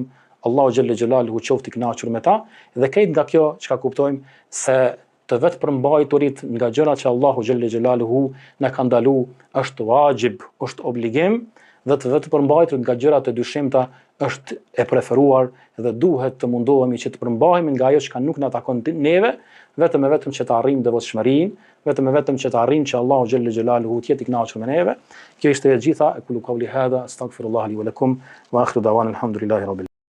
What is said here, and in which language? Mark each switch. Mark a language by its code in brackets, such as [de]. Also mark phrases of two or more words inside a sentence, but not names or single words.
[sq] Allahu [ar] جل جلاله [sq] qoftë i kënaqur me ta, dhe krejt nga kjo çka kuptojmë se të vetë përmbajturit nga gjërat që Allahu [ar] جل جلاله [sq] na ka ndaluar është wajib, është obligim, dhe të vetë përmbajturit nga gjërat e dyshimta është e preferuar dhe duhet të mundohemi që të përmbahemi nga ajo që nuk na takon neve, vetëm që të arrijmë devotshmërinë, vetëm që të arrijmë që Allahu [ar] جل جلاله [sq] të jetë i kënaqur me neve. Kjo ishte e gjitha, [ar] أقول قولي هذا أستغفر الله لي ولكم وآخر دعوانا الحمد لله رب